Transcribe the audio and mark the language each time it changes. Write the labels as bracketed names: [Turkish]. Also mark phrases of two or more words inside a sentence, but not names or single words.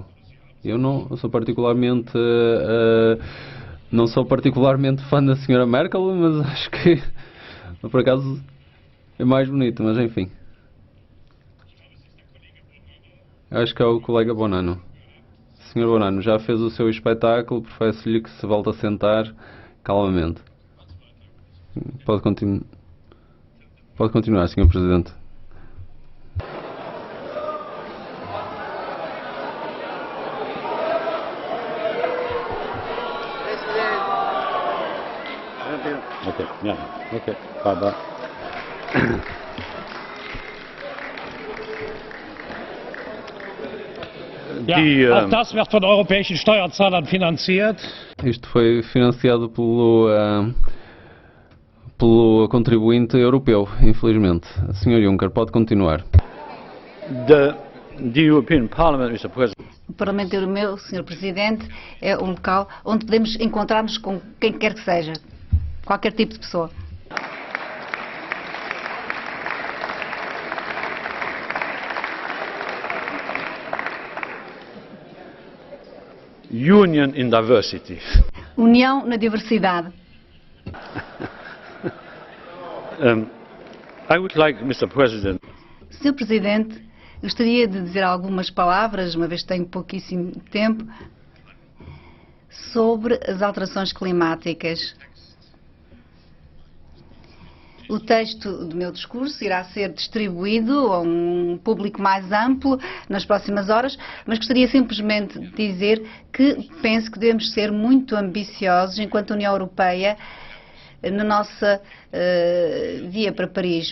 [Portuguese] Eu não sou particularmente fã da senhora Merkel, mas acho que por acaso é mais bonito, mas enfim. Acho que é o colega Bonanno. Sr. Bonanno já fez o seu espetáculo, peço-lhe que se volte a sentar calmamente. Pode continuar, Sr. Presidente. [English] Okay. Bye. [German] Ja, auch das wird von europäischen Steuerzahlern finanziert. [Portuguese] Isto foi financiado pelo contribuinte europeu, infelizmente. Sr. Juncker, pode continuar. [English] The European Parliament, Mr. President. [Portuguese] O Parlamento Europeu, Sr. Presidente, é um local onde podemos encontrar-nos com quem quer que seja, qualquer tipo de pessoa. [English] Union in diversity. [Portuguese] União na diversidade. [English] I would like, Mr. President. [Portuguese] Sr. Presidente, gostaria de dizer algumas palavras, uma vez que tenho pouquíssimo tempo, sobre as alterações climáticas. O texto do meu discurso irá ser distribuído a um público mais amplo nas próximas horas, mas gostaria simplesmente de dizer que penso que devemos ser muito ambiciosos enquanto União Europeia na nossa via para Paris.